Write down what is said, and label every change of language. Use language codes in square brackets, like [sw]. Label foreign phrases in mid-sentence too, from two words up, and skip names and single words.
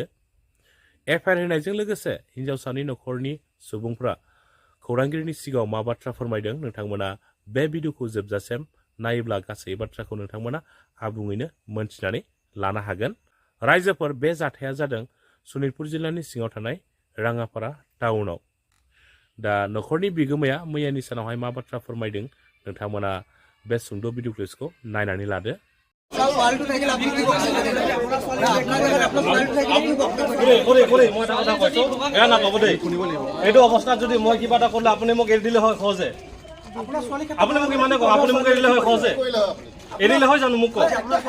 [brx] FIR होनायजों लोगोसे हिन्जावसानि नखरनि सुबुंफोरा खौरांगिरिनि सिगाङाव मा बाथ्रा फोरमायदों नोंथांमोना बे भिडिअखौ जोबजासिम नायोब्ला गासै बाथ्राखौ नोंथांमोना आबुङैनो मोनथिनानै लानो हागोन। रायजोफोर बे जाथाया जादों सनितपुर जिल्लानि सिङाव थानाय राङापारा टाउनाव। दा नखरनि बिगोमाया मैयानि सानावहाय मा बाथ्रा फोरमायदों नोंथांमोना बे सुंद' भिडिअ क्लिपखौ नायनानै लादो। [as] এইটো অৱস্থাত যদি মই কিবা এটা কৰিলে আপুনি মোক এৰি দিলে হয় সহজে। আপুনি মোক ইমানে কওক, আপুনি মোক এৰিলে হয় সহজে, এৰিলে হয় জানো মোক কওক।